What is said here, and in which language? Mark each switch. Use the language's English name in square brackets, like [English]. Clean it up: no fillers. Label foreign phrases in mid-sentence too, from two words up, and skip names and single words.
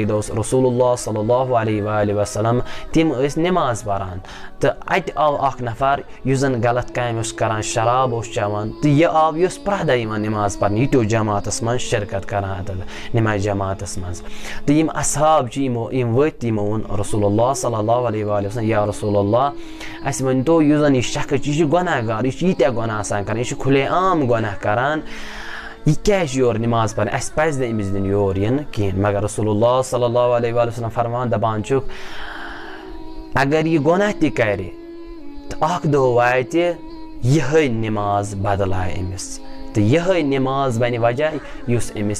[Kashmiri] دۄہ اوس رسول اللہ [Arabic] صلی اللہ علیہ وسلم [Kashmiri] تِم ٲسۍ نٮ۪ماز پَران تہٕ اَتہِ آو اَکھ نفر یُس زَن غلط کامہِ اوس کَران شراب اوس چٮ۪وان تہٕ یہِ آو یہِ اوس پرٛٮ۪تھ دۄہ یِوان نٮ۪ماز پَرنہِ یہِ تہِ اوس جماعتَس منٛز شِرکت کَران اَتٮ۪تھ نٮ۪مازِ جماعتَس منٛز تہٕ یِم اصحاب چھِ یِم ؤتھۍ یِمو ووٚن رسول اللہ [Arabic] صلی اللہ علیہ وسلم یا رسول اللہ [Kashmiri] اَسہِ ؤنۍتو یُس زَن یہِ شخص چھُ یہِ چھُ گۄناہ گار یہِ چھُ ییٖتیٛاہ گۄناہ آسان کَران یہِ چھُ کھُلے عام گۄناہ کَران یہِ کیٛازِ چھُ یور نٮ۪ماز پَرنہِ اَسہِ پَزِ نہٕ أمِس دِنۍ یور یِنہٕ کِہیٖنۍ مگر رسول اللہ [Arabic] صلی اللہ علیہ وسلم [Kashmiri] فرمان دَپان چھُکھ اگر یہِ گۄناہ تہِ کَرِ تہٕ اَکھ دۄہ واتہِ یِہوٚے نٮ۪ماز بَدلایہِ أمِس تہٕ یِہوٚے نٮ۪ماز بَنہِ وجہ یُس أمِس